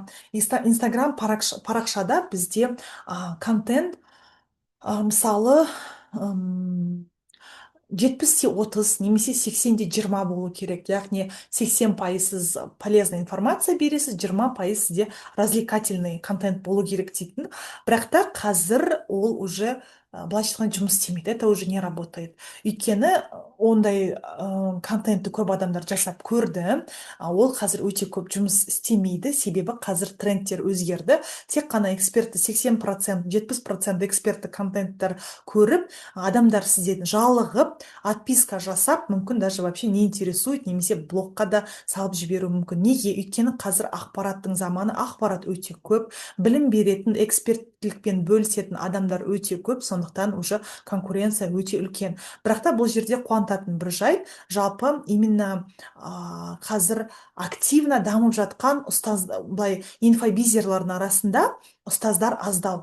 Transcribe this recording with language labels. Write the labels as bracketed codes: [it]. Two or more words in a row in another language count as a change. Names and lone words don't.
[kk] Инстаграм парақшада бізде контент, мысалы 70-30 немесе 80-20 болу керек. Яғни 80% сіз [ru] полезный информация [kk] бересіз, 20% сізде [ru] развлекательный контент [kk] болу керек дейтін. Бірақ та қазір ол уже былайша айтқанда жұмыс істемейді, [ru] это уже не работает. [kk] Өйткені ондай контентті көп адамдар жасап көрді, ол қазір өте көп жұмыс істемейді, себебі қазір трендтер өзгерді. Тек қана экспертті 80%, 70% экспертті контенттер көріп, адамдар сізден жалығып, отписка жасап, мүмкін [ru] даже вообще не интересует, [kk] немесе блокқа да салып жіберу мүмкін. Неге? Өйткені қазір ақпараттың заманы, ақпарат өте көп, білім беретін, эксперттілікпен бөлісетін адамдар өте көп, сондықтан уже конкуренция өте үлкен. Бірақ та бұл жерде қуантатын бір жайт, жалпы именно қазір активно дамып жатқан былай инфобизерлардың арасында ұстаздар аздау.